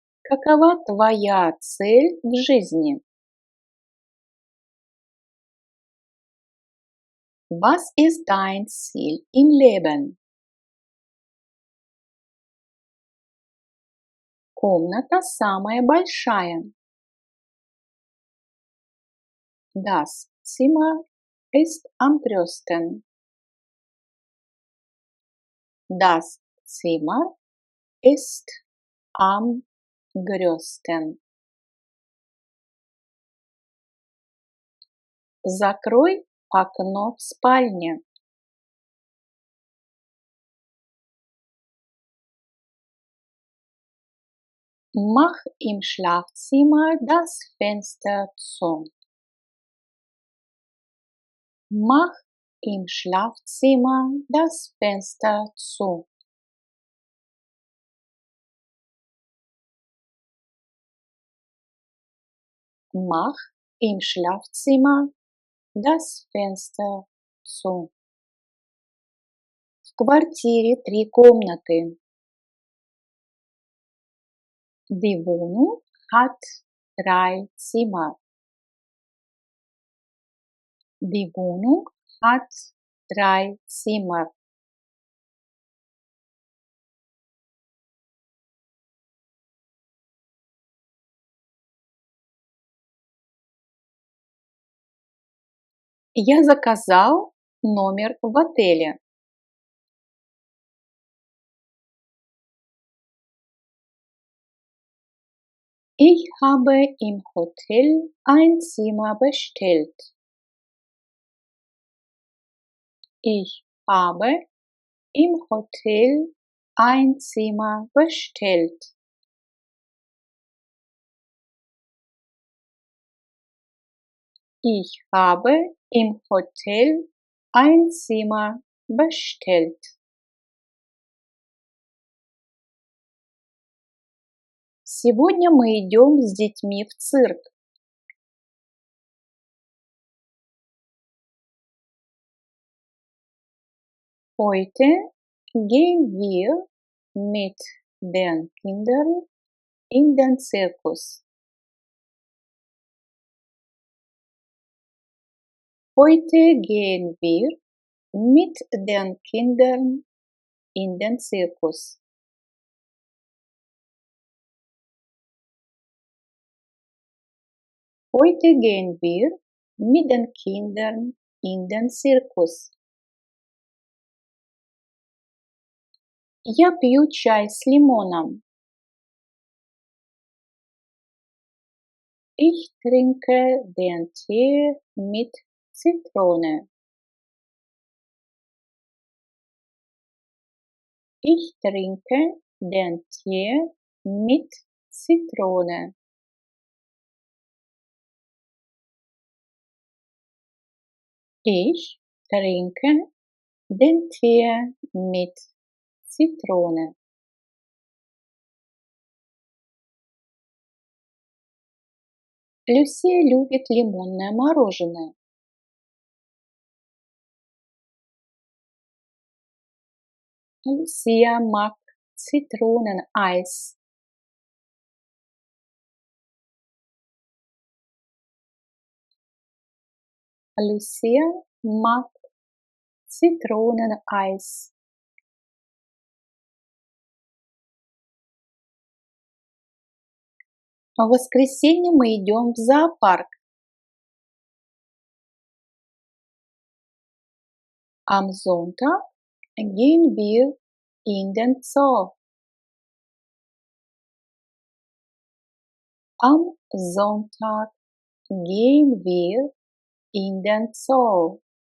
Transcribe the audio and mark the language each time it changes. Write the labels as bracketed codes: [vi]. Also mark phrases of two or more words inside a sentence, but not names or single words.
[ru] Какова твоя цель в жизни? [de] Was ist dein Ziel im Leben? [ru] Комната самая большая. [de] Das Zimmer ist am größten. Das Zimmer ist am größten. [ru] Закрой окно в спальне. [de] Mach im Schlafzimmer das Fenster zu. Mach im Schlafzimmer das Fenster zu. Mach im Schlafzimmer das Fenster zu. [ru] В квартире 3 комнаты. [de] Die Wohnung hat 3 Zimmer. Die Wohnung hat 3 Zimmer. [ru] Я заказал номер в отеле. [de] Ich habe im Hotel ein Zimmer bestellt. Ich habe im Hotel ein Zimmer bestellt. Ich habe im Hotel ein Zimmer bestellt. [ru] Сегодня мы идем с детьми в цирк. [de] Heute gehen wir mit den Kindern in den Zirkus. Heute gehen wir mit den Kindern in den Zirkus. Heute gehen wir mit den Kindern in den Zirkus. [ru] Я пью чай с лимоном. [de] Ich trinke den Tee mit Zitrone. Ich trinke den Tee mit Zitrone. Ich trinke den Tee mit Zitrone. [ru] Люсия любит лимонное мороженое. [de] Lucia mag Zitroneneis. Lucia mag Zitroneneis. [ru] В воскресенье мы идем в зоопарк. [de] Am Sonntag gehen wir in den Zoo. Am Sonntag gehen wir in den Zoo.